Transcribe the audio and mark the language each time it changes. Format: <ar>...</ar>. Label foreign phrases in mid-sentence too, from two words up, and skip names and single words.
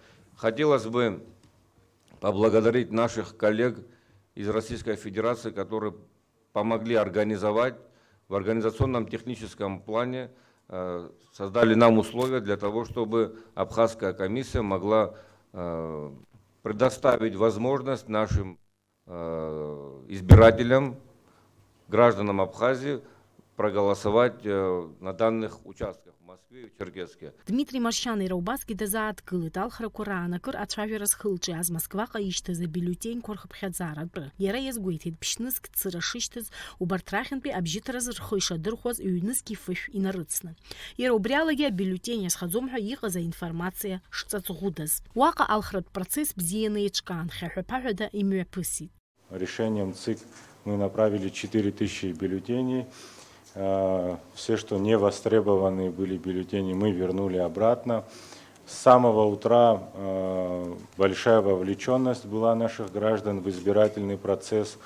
<ru>Хотелось бы поблагодарить наших коллег из Российской Федерации, которые помогли организовать в организационном техническом плане, создали нам условия для того, чтобы Абхазская комиссия могла предоставить возможность нашим избирателям, гражданам Абхазии, проголосовать на данных участках в Москве и в Черкесске.</ru> <ab>Дмитрий Маршьан Раубаски дазааҭгылеит алхрақәа раанакыр ацәажәара зхылҿиааз Москваҟа ишьҭаз абиулетенқәа рхыԥхьаӡаратәы. Иара иазгәеиҭеит ԥшьнызк цыра шышьҭаз убарҭ рахьынтәи абжьыҭразы рхы ишадырхәаз ҩнызқь ифышә инарыцны. Иара убри алагьы абиулетен иазхаӡом ҳәа иҟаз аинформациа шҵаҵӷәыдаз. Уаҟа алхратә процесс бзианы еиҿкаан, хьаҳәа-ԥаҳәада имҩаԥысит.</ab> <ru>Решением ЦИК мы направили 4000 бюллетеней. Все, что не востребованные были бюллетени, мы вернули обратно. С самого утра большая вовлеченность была наших граждан в избирательный процесс.</ru>